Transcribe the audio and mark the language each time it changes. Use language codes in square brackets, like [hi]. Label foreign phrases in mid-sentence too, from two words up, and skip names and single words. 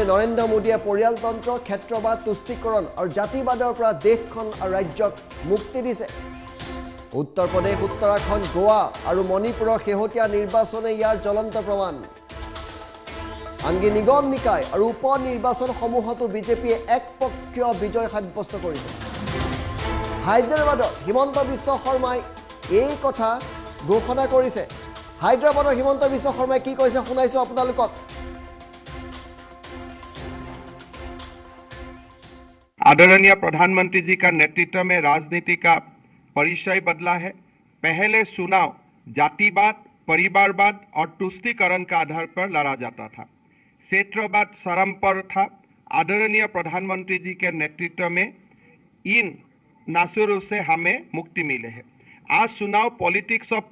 [as] নৰেন্দ্ৰ মোদীয়ে পৰিয়ালতন্ত্ৰ ক্ষেত্ৰবাদ তুষ্টিকৰণ আৰু জাতিবাদৰ পৰা দেশখন আৰু ৰাজ্যক মুক্তি দিছে উত্তৰ প্ৰদেশ উত্তৰাখণ্ড গোৱা আৰু মণিপুৰৰ শেহতীয়া নিৰ্বাচনে ইয়াৰ জ্বলন্ত প্ৰমাণ আনকি নিগম নিকায় আৰু উপ নিৰ্বাচনসমূহতো বিজেপিয়ে একপক্ষীয় বিজয় সাব্যস্ত কৰিছে হায়দৰাবাদত হিমন্ত বিশ্ব শৰ্মাই এই কথা ঘোষণা কৰিছে হায়দৰাবাদৰ হিমন্ত বিশ্ব শৰ্মাই কি কৈছে শুনাইছো আপোনালোকক [hi] आदरणीय प्रधानमंत्री जी का नेतृत्व में राजनीति का परिचय बदला है पहले चुनाव जातिवाद परिवारवाद और तुष्टीकरण का आधार पर लड़ा जाता था क्षेत्रवाद चरम पर था आदरणीय प्रधानमंत्री जी के नेतृत्व में इन नासुरों से हमें मुक्ति मिले है आज चुनाव [en] politics of